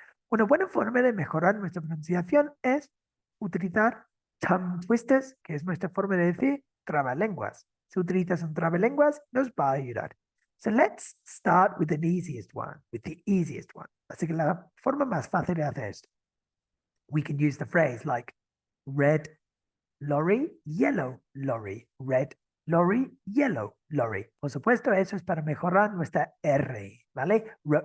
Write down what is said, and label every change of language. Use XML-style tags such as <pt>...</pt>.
<es>Una buena forma de mejorar nuestra pronunciación es utilizar tongue twisters, que es nuestra forma de decir trabalenguas. Si utilizas un trabalenguas, nos va a ayudar.</es> <en>So let's start with the easiest one,</en> <es>Así que la forma más fácil de hacer esto.</es> <en>We can use the phrase like red lorry, yellow lorry, red lorry, yellow lorry.</en> <es>Por supuesto, eso es para mejorar nuestra R, ¿vale?</es>